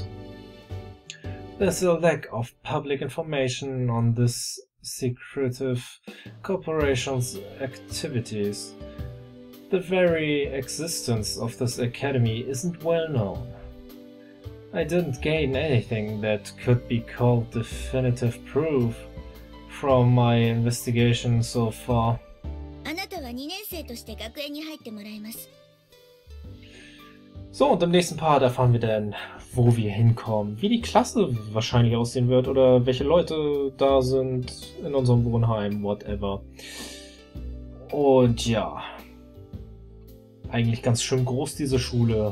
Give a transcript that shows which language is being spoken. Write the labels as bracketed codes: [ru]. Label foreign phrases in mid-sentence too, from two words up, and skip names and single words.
[en] There's a lack of public information on this secretive corporation's activities. The very existence of this academy isn't well known. I didn't gain anything that could be called definitive proof from my investigation so far. [ja] あなたは2年生として学園に入ってもらいます。 [de] So, und im nächsten Part erfahren wir dann, wo wir hinkommen, wie die Klasse wahrscheinlich aussehen wird oder welche Leute da sind in unserem Wohnheim, whatever. Und ja, eigentlich ganz schön groß diese Schule.